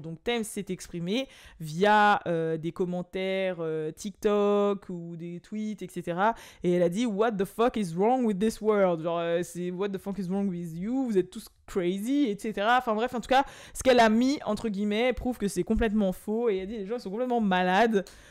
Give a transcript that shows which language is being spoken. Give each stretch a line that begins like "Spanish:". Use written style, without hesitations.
French: Donc Thames s'est exprimée via des commentaires TikTok ou des tweets, etc. Et elle a dit
English: What the fuck is wrong with this world?
French: Genre c'est
English: What the fuck is wrong with you?
French: Vous êtes tous crazy, etc. Enfin bref, en tout cas, ce qu'elle a mis entre guillemets prouve que c'est complètement faux. Et elle a dit les gens ils sont complètement malades.